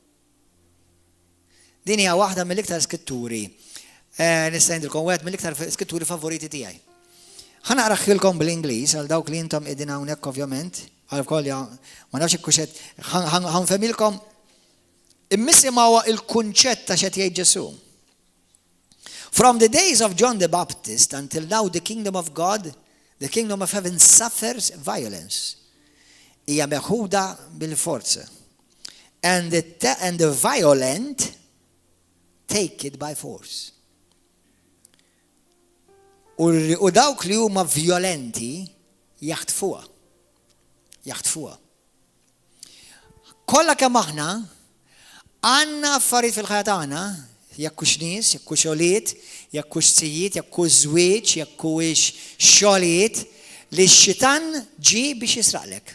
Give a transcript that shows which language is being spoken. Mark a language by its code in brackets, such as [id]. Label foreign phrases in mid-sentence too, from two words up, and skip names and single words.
[mt] Din hija waħda mill-iktar skritturi. Nista' ngħidilkom wieħed mill-iktar skritturi favoriti tiegħi. Ħanaqraħilkom bl-Ingliż għal dawk li intom qegħdin hawnhekk ovvjament, għal koll ma nafx hekk ħanfehmilkom immisimgħu il-kunċett ta' x'qed jgħid Ġesu. [en] From the days of John the Baptist until now the kingdom of God, the kingdom of heaven suffers violence. [mt] Hija meħuda bil-forza. [en] And the violent take it by force. [mt] U dawk li huma violenti jaħtfuha. Jaħtfuha. Kollha kemm aħna għandna affarijiet fil-ħajja tagħna, jekk hux nies, jekk hux xogħlijiet, jekk hux tzijjiet, jekk hux żwieġ, jekk hux xogħlijiet li x-xitan ġie biex jisraqlek.